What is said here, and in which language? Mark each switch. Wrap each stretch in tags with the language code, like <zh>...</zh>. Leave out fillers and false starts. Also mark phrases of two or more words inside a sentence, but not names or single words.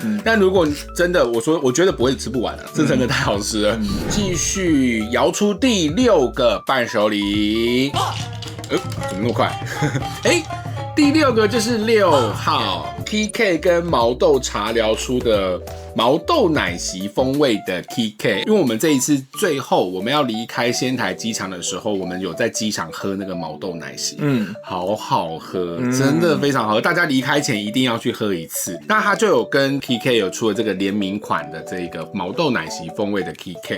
<zh>但如果真的我覺得不会吃不完了，这真的太好吃了。繼續搖出第6個伴手禮。怎麼那麼快？第6個就是6號 KK 跟毛豆茶聊出的毛豆奶昔風味的 KK。因為我們這一次最後我們要離開仙台機場的時候，我們有在機場喝那個毛豆奶昔，好好喝，真的非常好喝，大家離開前一定要去喝一次。那他就有跟 KK 有出了這個聯名款的這個毛豆奶昔風味的 KK。</zh>